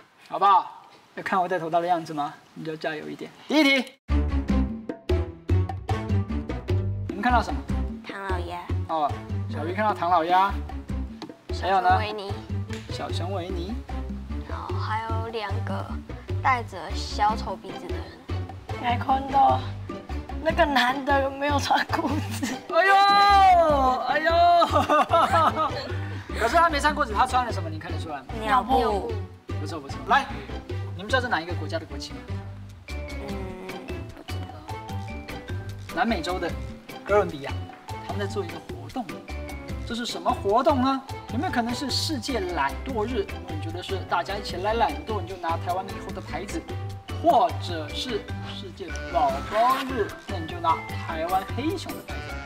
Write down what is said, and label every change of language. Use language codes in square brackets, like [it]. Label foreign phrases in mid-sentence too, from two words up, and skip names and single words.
[zh] 好不好？要看我戴頭套的樣子嗎？你就加油一點。第一題。你們看到什麼？唐老鴨。哦，小魚看到唐老鴨。還有呢？維尼。小熊維尼。然後還有2 個戴着小丑鼻子的人。還看到那個男的沒有穿褲子。哎呦！可是他沒穿褲子，他穿了什麼？你看得出來嗎？尿布。不錯不錯。來，你們知道是哪一個國家的國旗嗎？不知道。南美洲的哥倫比亞，他們在做一個活動。這是什麼活動呢？有沒有可能是世界懶惰日？你覺得是大家一起來懶惰，你就拿台灣以後的牌子，或者是世界寶寶日，那你就拿台灣黑熊的牌子。